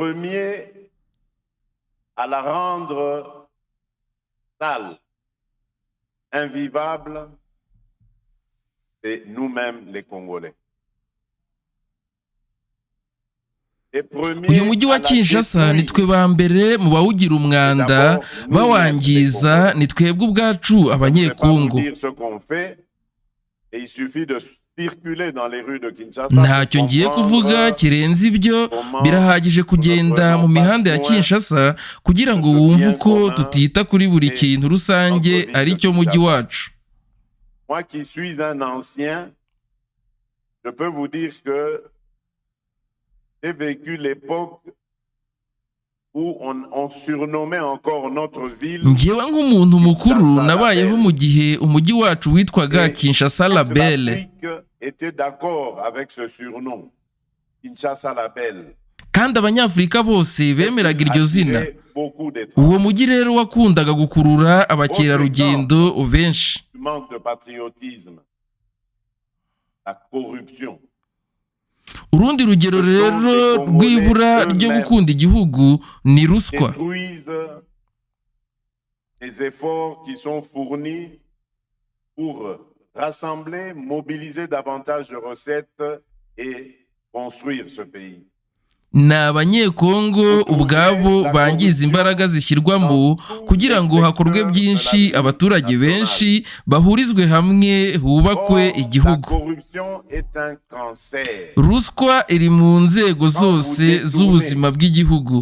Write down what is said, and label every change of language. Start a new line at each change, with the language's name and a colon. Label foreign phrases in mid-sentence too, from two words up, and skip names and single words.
Kinyarwanda: Uyu mujyi wa Kinshasa ni twe ba mbere mu bawugira umwanda bawangiza, ni twebwe ubwacu abanyekongo. Ntacyo ngiye kuvuga kirenze ibyo, birahagije kugenda mu mihanda ya Kinshasa kugira ngo wumve uko tutita kuri buri kintu rusange ari cyo mujyi wacu.
French: Moi qui suis un ancien, je peux vous dire que j'ai vécu l'époque où on surnommait encore notre ville.
Kinyarwanda: Njyewe nk'umuntu mukuru nabayeho mu gihe umujyi wacu witwaga Kinshasa la Belle.
French: Était d'accord avec ce surnom, Kinshasa la Belle.
Kinyarwanda: Kandi abanyafurika bose bemeraga iryo zina. Uwo mujyi rero wakundaga gukurura abakerarugendo benshi.
French: Manque de patriotisme, la corruption.
Kinyarwanda: Urundi rugero rero rw'ibura ryo gukunda igihugu ni ruswa.
French: Les efforts qui sont fournis pour rassembler, mobiliser davantage de recettes et construire ce pays.
Kinyarwanda: Ni abanyekongo ubwabo bangiza imbaraga zishyirwamo kugira ngo hakorwe byinshi, abaturage benshi bahurizwe hamwe, hubakwe igihugu. Ruswa iri mu nzego zose z'ubuzima bw'igihugu.